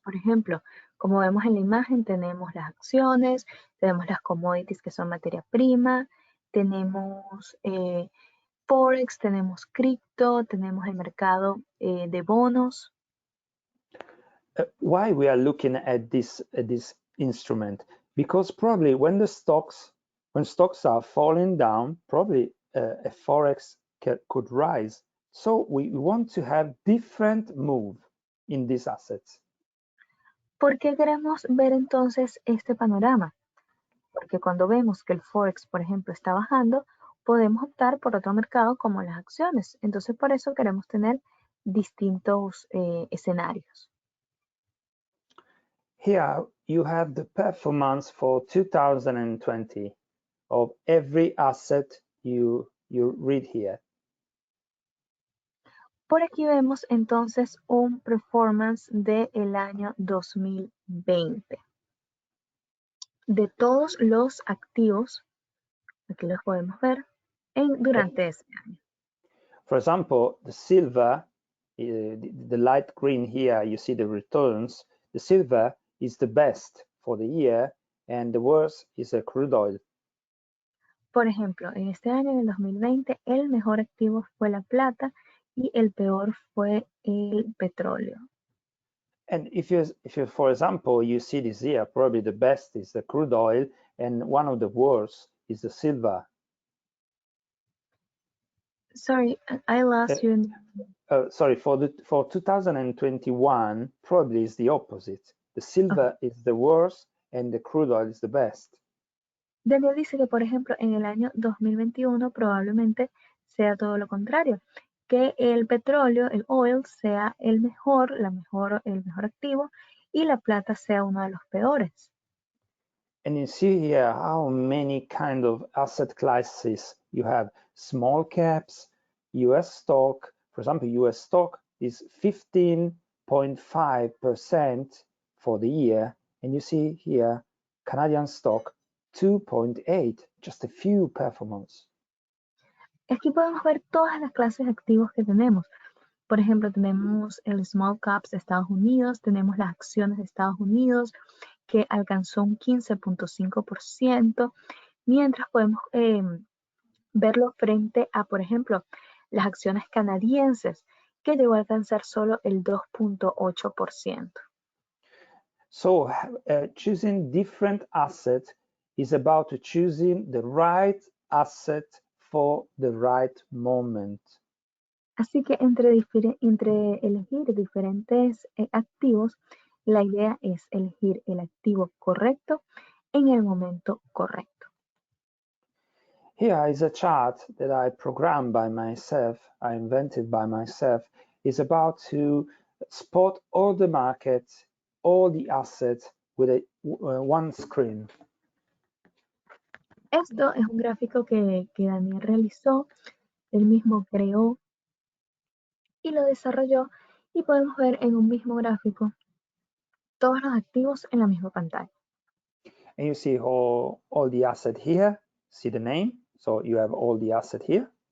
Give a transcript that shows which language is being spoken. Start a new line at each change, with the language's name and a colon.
Spanish: Por ejemplo, como vemos en la imagen, tenemos las acciones, tenemos las commodities, que son materia prima, tenemos Forex, tenemos cripto, tenemos el mercado de bonos.
English: Why we are looking at this instrument? Because probably when stocks are falling down, probably a forex could rise. So we want to have different move in these assets.
Spanish: ¿Por qué queremos ver entonces este panorama? Porque cuando vemos que el forex, por ejemplo, está bajando, podemos optar por otro mercado como las acciones. Entonces, por eso queremos tener distintos escenarios.
English: Here you have the performance for 2020 of every asset you read here.
Spanish: Por aquí vemos entonces un performance del año 2020. De todos los activos, aquí los podemos ver, durante ese año.
English: For example, the silver, the light green here, you see the returns. The silver is the best for the year, and the worst is a crude oil.
Spanish: Por ejemplo, en este año, en el 2020, el mejor activo fue la plata y el peor fue el petróleo.
English: And if you, for example, you see this here, probably the best is the crude oil, and one of the worst is the silver. Sorry, I lost you. Sorry, for 2021, probably is the opposite. The silver is the worst and the crude oil is the best.
Spanish: Daniel dice que, por ejemplo, en el año 2021 probablemente sea todo lo contrario, que el petróleo, el oil, sea el mejor activo y la plata sea uno de los peores.
English: And you see here how many kind of asset classes you have. Small caps, US stock, for example, US stock is 15.5% for the year. And you see here, Canadian stock, 2.8, just a few performance.
Spanish: Aquí podemos ver todas las clases de activos que tenemos. Por ejemplo, tenemos el small caps de Estados Unidos, tenemos las acciones de Estados Unidos, que alcanzó un 15.5%, mientras podemos verlo frente a, por ejemplo, las acciones canadienses, que llegó a alcanzar solo el 2.8%.
English: So choosing different assets is about choosing the right asset for the right moment.
Spanish: Así que entre elegir diferentes activos, la idea es elegir el activo correcto en el momento correcto.
English: Here is a chart that I programmed by myself, I invented by myself. It's about to spot all the markets, all the assets with one screen.
Spanish: Esto es un gráfico que Daniel realizó, él mismo creó y lo desarrolló, y podemos ver en un mismo gráfico todos los activos en la misma pantalla.
English: And you see all the assets here, see the name, so you have all the assets here.